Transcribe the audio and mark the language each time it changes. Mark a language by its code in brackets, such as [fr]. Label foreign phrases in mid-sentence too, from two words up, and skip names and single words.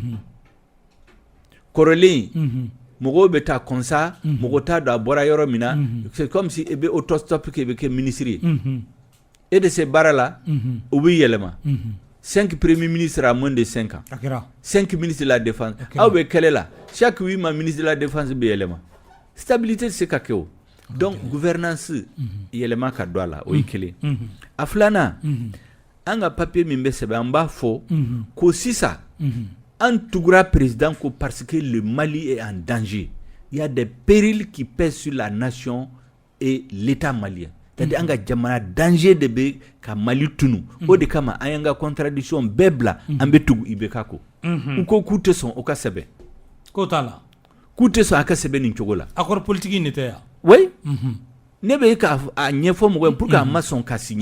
[bm] kɔrɔlen mɔgɔw bɛ taa konsa mɔgɔ t'a dɔn a bɔra yɔrɔ min na [fr] c'est comme si [bm] e bɛ autostop kɛ e bɛ kɛ ministre ye e de se baara la o bɛ yɛlɛma [fr] 5 premiers ministres à moins de 5 ans 5 ministres de la défense [bm] aw bɛ kɛlɛ la [fr] chaque 8 mois ministre de la défense [bm] bɛ yɛlɛma stabilité tɛ se ka kɛ o donc gouvernance yɛlɛma ka don a la o ye kelen a filanan an ka papier min bɛ sɛbɛn an b'a fɔ ko sisan an tugura président ko [fr] parce que le Mali est en danger. Il y a des périls qui pèsent sur la nation et l'État malien. [bm] C'est-à-dire an ka jamana danger de be ka Mali tunu. O de kama an y'an ka contradiction bɛɛ bila an bɛ tugu IBK ko. U ko k'u tɛ sɔn o ka sɛbɛn. K'o t'a la. K'u tɛ sɔn a ka sɛbɛn nin cogo la. [fr] Accord politique [bm] in de tɛ yan. [fr] Oui. [bm] Ne bɛ ka a ɲɛfɔ mɔgɔ ye [fr] pour que [bm] a ma sɔn ka signer.